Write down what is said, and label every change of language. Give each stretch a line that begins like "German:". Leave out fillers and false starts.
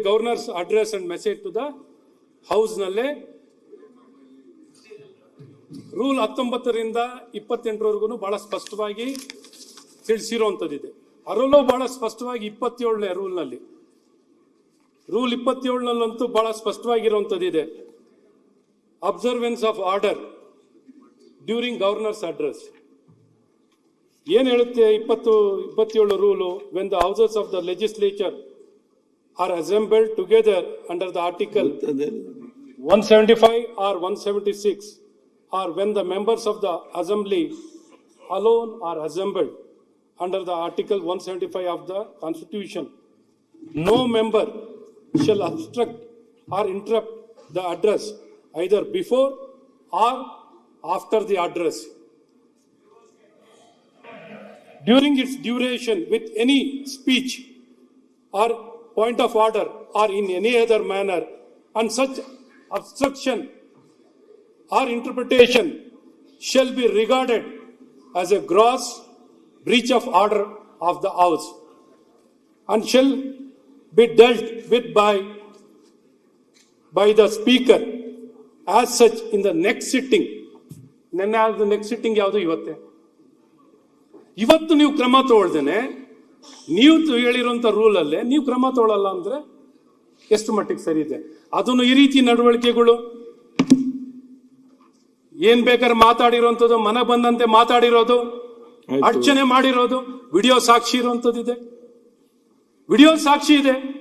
Kannada: Governors address and message to the ಹೌಸ್ನಲ್ಲೇ rule 19ರಿಂದ 28ರವರೆಗೂ ಬಹಳ ಸ್ಪಷ್ಟವಾಗಿ ತಿಳಿಸಿರುವಂಥದ್ದಿದೆ. ಅದರಲ್ಲೂ ಬಹಳ ಸ್ಪಷ್ಟವಾಗಿ 27ನೇ ರೂಲ್ನಲ್ಲಿ, ರೂಲ್ 27ನಲ್ಲಂತೂ ಬಹಳ ಸ್ಪಷ್ಟವಾಗಿರುವಂಥದ್ದಿದೆ.
English: observance of order during governor's address
Kannada: ಏನ್ ಹೇಳುತ್ತೆ?
English: 27 rule, when the houses of the legislature are assembled together under the article 175 or 176, or when the members of the assembly alone are assembled under the article 175 of the constitution, no member shall obstruct or interrupt the address either before or after the address during its duration with any speech or point of order or in any other manner, and such obstruction or interpretation shall be regarded as a gross breach of order of the house and shall be dealt with by the speaker as such in the next sitting.
Kannada: Next sitting ಯಾವುದು? ಇವತ್ತು ನೀವು ಕ್ರಮ ತಗೊಳ್ದೇನೆ ನೀವು ಹೇಳಿರುವಂತ ರೂಲಲ್ಲೇ ನೀವು ಕ್ರಮ ತಗೊಳ್ಳಲ್ಲ ಅಂದ್ರೆ ಎಷ್ಟು ಮಟ್ಟಿಗೆ ಸರಿ ಇದೆ? ಅದನ್ನು ಈ ರೀತಿ ನಡವಳಿಕೆಗಳು ಏನ್ ಬೇಕಾದ್ರೆ ಮಾತಾಡಿರುವಂಥದ್ದು, ಮನ ಬಂದಂತೆ ಮಾತಾಡಿರೋದು, ಅರ್ಚನೆ ಮಾಡಿರೋದು, ವಿಡಿಯೋ ಸಾಕ್ಷಿ ಇರುವಂಥದ್ದಿದೆ, ವಿಡಿಯೋ ಸಾಕ್ಷಿ ಇದೆ.